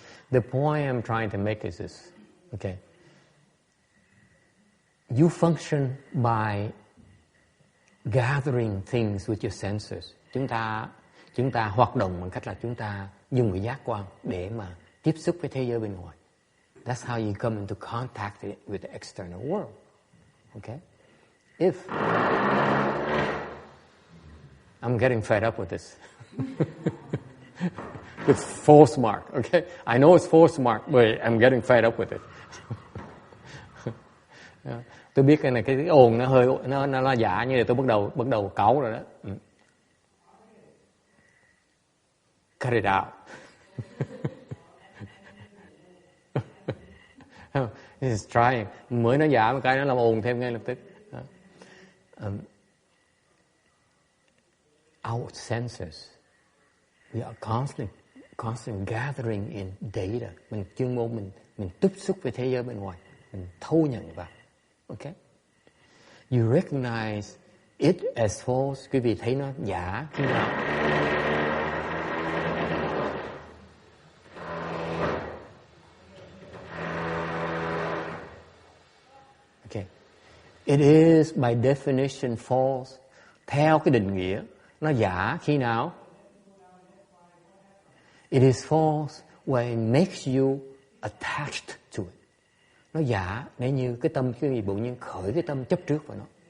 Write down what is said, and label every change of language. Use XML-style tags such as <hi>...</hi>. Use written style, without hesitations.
<en>The point I'm trying to make is this. Okay. You function by gathering things with your senses.</en> <vi>Chúng ta hoạt động bằng cách là chúng ta dùng cái giác quan để mà tiếp xúc với thế giới bên ngoài.</vi> <en>That's how you come into contact with the external world. Okay? If I'm getting fed up with this. It's false mark, okay? I know it's false mark, but I'm getting fed up with it.</en> <vi>Tôi biết cái này cái ồn nó hơi nó giả như là tôi bắt đầu cáu rồi đó.</vi> <en>Cut it out. It's trying.</en> <vi>Mới nó giả một cái nó làm ồn thêm ngay lập tức.</vi> <en>Our senses, we are constantly gathering in data.</en> <vi>Mình chuyên môn mình tiếp xúc với thế giới bên ngoài, mình thâu nhận vào. Okay?</vi> <en>You recognize it as false.</en> <vi>Quý vị thấy nó giả khi nào? Okay.</vi> <en>It is by definition false.</en> <vi>Theo cái định nghĩa, nó giả khi nào?</vi> <en>It is false when it makes you attached to it.</en> <vi>Nó giả nếu như cái tâm quý vị bỗng nhiên khởi cái tâm chấp trước vào nó.</vi>